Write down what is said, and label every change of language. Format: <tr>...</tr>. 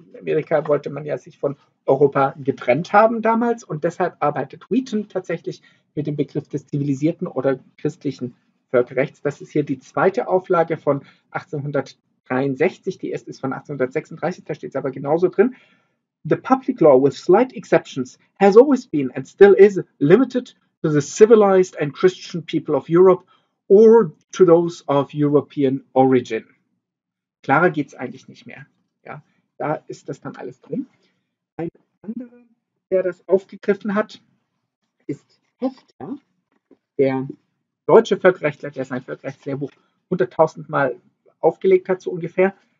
<de>In Amerika wollte man ja sich von Europa getrennt haben damals und deshalb arbeitet Wheaton tatsächlich mit dem Begriff des zivilisierten oder christlichen Völkerrechts. Das ist hier die zweite Auflage von 1863, die erste ist von 1836, da steht es aber genauso drin.</de> <en>The public law, with slight exceptions, has always been and still is limited to the civilized and Christian people of Europe or to those of European origin.</en> <de>Klarer geht es eigentlich nicht mehr. Ja, da ist das dann alles drin. Ein anderer, der das aufgegriffen hat, ist Hefter, der deutsche Völkerrechtler, der sein Völkerrechtslehrbuch 100.000 Mal aufgelegt hat, so ungefähr.</de>